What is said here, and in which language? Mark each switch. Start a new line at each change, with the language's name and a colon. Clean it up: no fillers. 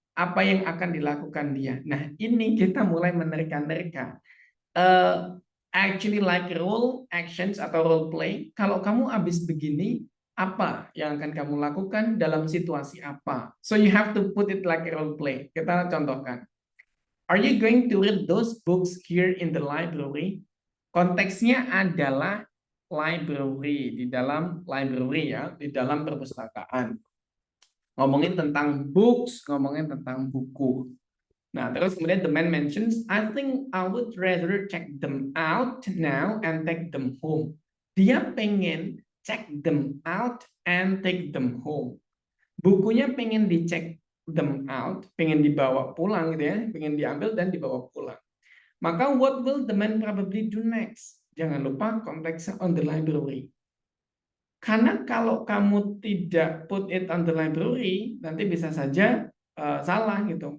Indonesian: Apa yang akan dilakukan dia? Nah, ini kita mulai menerka-nerka.
English: Actually like role actions
Indonesian: atau role play, kalau kamu habis begini, apa yang akan kamu lakukan dalam situasi apa?
English: So you have to put it like a role play.
Indonesian: Kita contohkan.
English: Are you going to read those books here in the library?
Indonesian: Konteksnya adalah library, di dalam library ya, di dalam perpustakaan. Ngomongin tentang books, ngomongin tentang buku. Nah, terus kemudian
English: the man mentions, I think I would rather check them out now and take them home.
Indonesian: Dia pengen
English: check them out and take them home.
Indonesian: Bukunya pengen dicek them out, pengen dibawa pulang gitu ya, pengen diambil dan dibawa pulang.
English: Maka what will the man probably do next?
Indonesian: Jangan lupa konteksnya on the library. Karena kalau kamu tidak put it on the library, nanti bisa saja salah gitu.